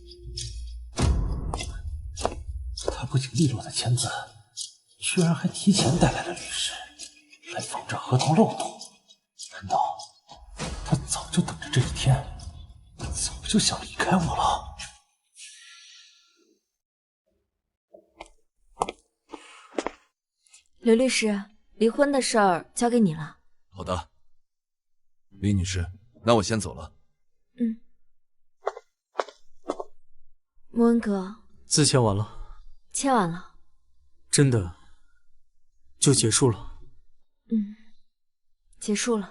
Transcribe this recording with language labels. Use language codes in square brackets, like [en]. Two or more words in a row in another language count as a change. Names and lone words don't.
[zh] 他不僅利落的簽字，居然還提前帶來了律師，來防止合同漏洞。難道他早就等着這一天，早就想離開我了？劉律師，離婚的事兒交給你了。好的，李女士，那我先走了。穆恩哥，字簽完了。簽完了。真的就結束了？結束了。